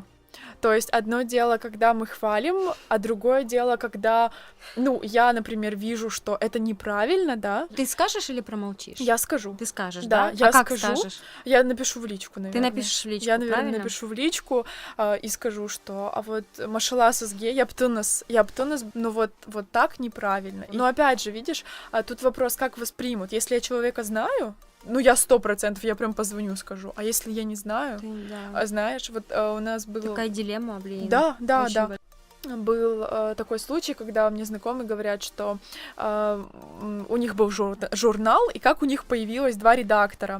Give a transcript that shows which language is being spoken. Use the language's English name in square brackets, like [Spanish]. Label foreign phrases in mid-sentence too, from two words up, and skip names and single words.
[Russian] То есть одно дело, когда мы хвалим, а другое дело, когда, ну, я, например, вижу, что это неправильно, да. Ты скажешь или промолчишь? Я скажу. Ты скажешь, Да, да? я а как скажу. скажешь? Я напишу в личку, наверное. Ты напишешь в личку, Я, наверное, правильно? напишу в личку и скажу, что а вот [Turkish] maşallah size, yaptınız, [Russian] ну вот так неправильно. Но опять же, видишь, тут вопрос, как воспримут. Если я человека знаю, ну, я 100%, я прям позвоню, скажу. А если я не знаю, Да. знаешь, вот у нас был... Такая дилемма, блин. Да. Очень Был такой случай, когда мне знакомые говорят, что у них был журнал, и как у них появилось 2 редактора.